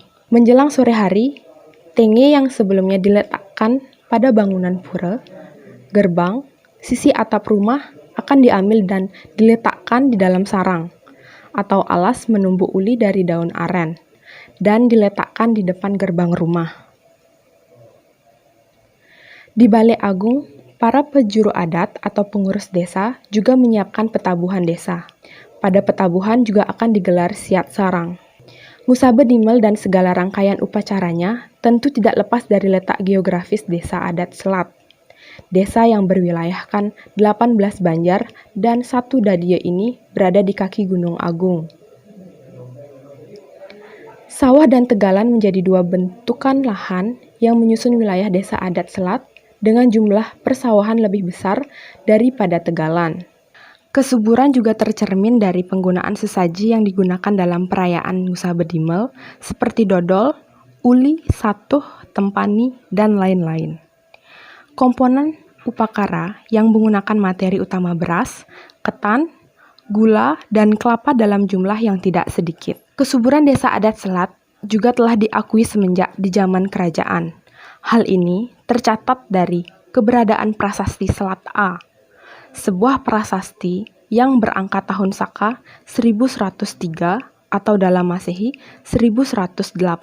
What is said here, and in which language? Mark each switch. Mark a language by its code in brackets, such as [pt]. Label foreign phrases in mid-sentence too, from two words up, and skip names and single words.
[id] Menjelang sore hari, tenge yang sebelumnya diletakkan pada bangunan pura, gerbang, sisi atap rumah akan diambil dan diletakkan di dalam sarang atau alas menumbuk uli dari daun aren dan diletakkan di depan gerbang rumah. Di Balai Agung, para penjuru adat atau pengurus desa juga menyiapkan petabuhan desa. Pada petabuhan juga akan digelar siat sarang. Ngusabe Dimel dan segala rangkaian upacaranya tentu tidak lepas dari letak geografis desa adat Selat. Desa yang berwilayahkan 18 Banjar dan 1 Dadie ini berada di kaki Gunung Agung. Sawah dan tegalan menjadi dua bentukan lahan yang menyusun wilayah desa adat Selat dengan jumlah persawahan lebih besar daripada tegalan. Kesuburan juga tercermin dari penggunaan sesaji yang digunakan dalam perayaan Ngusabe Dimel seperti dodol, uli, satuh, tempani, dan lain-lain. Komponen upakara yang menggunakan materi utama beras, ketan, gula, dan kelapa dalam jumlah yang tidak sedikit. Kesuburan desa adat Selat juga telah diakui semenjak di zaman kerajaan. Hal ini tercatat dari keberadaan prasasti Selat A, sebuah prasasti yang berangka tahun Saka 1103 atau dalam Masehi 1118.